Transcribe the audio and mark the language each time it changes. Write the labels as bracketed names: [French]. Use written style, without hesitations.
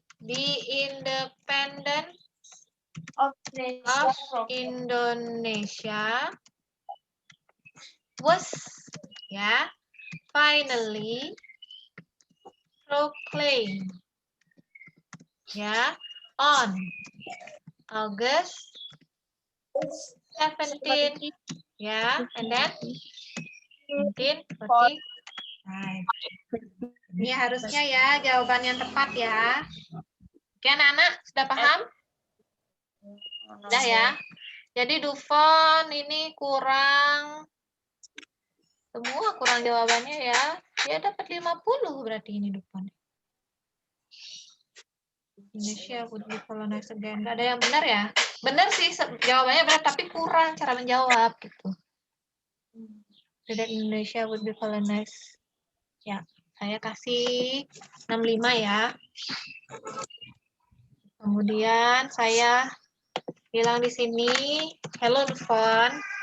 [English] Di Independence of Indonesia was ya finally proclaimed ya on August 17 ya, and then 1945. [Indonesian] Ini harusnya ya jawaban yang tepat ya. Oke anak-anak sudah paham? Sudah ya. Jadi Dufon ini kurang semua kurang jawabannya ya. Dia dapat 50 berarti ini Dufon. [English] Indonesia would be colonized again. [Indonesian] Nggak ada yang benar ya? Benar sih jawabannya benar tapi kurang cara menjawab gitu. [English] Tidak Indonesia would be colonized. [Indonesian] Ya, saya kasih 65 ya. Kemudian saya bilang di sini, hello Dufon.